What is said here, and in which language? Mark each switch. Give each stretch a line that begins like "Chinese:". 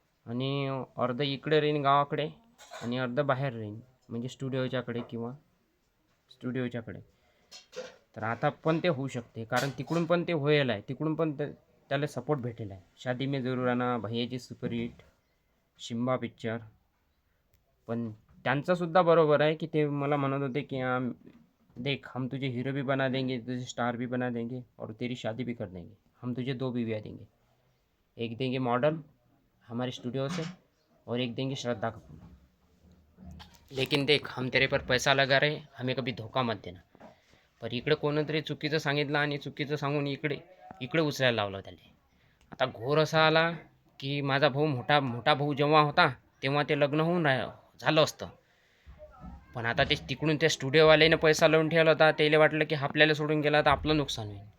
Marathi: आणि अर्धं इकडे राहीन गावाकडे आणि अर्धं बाहेर राहीन, म्हणजे स्टुडिओच्याकडे किंवा स्टुडिओच्याकडे. तर आता पण ते होऊ शकते, कारण तिकडून पण ते होईल आहे, तिकडून पण त्याला सपोर्ट भेटेल आहे. शादी में जरूर आना, भैयाची सुपरहिट, शिम्बा पिक्चर. पण त्यांचंसुद्धा बरोबर आहे की ते मला म्हणत होते की
Hindi: देख हम तुझे हीरो भी बना देंगे, तुझे स्टार भी बना देंगे और तेरी शादी भी कर देंगे, हम तुझे 2 बीवियाँ देंगे, एक देंगे मॉडल हमारे स्टूडियो से और एक देंगे श्रद्धा कपूर, लेकिन देख हम तेरे पर पैसा लगा रहे, हमें कभी धोखा मत देना.
Marathi: पर इकडे कोणतरी चुकीचं सांगितलं आणि चुकीचं सांगून इकडे उचलायला लावलं त्याला. आता घोर असा आला की माझा भाऊ मोठा भाऊ जेव्हा होता तेव्हा ते लग्न झालं असतं, पण आता ते तिकडून त्या स्टुडिओवाल्याने पैसा लावून ठेवला होता, त्याला वाटलं की आपल्याला सोडून गेला तर आपलं नुकसान होईल.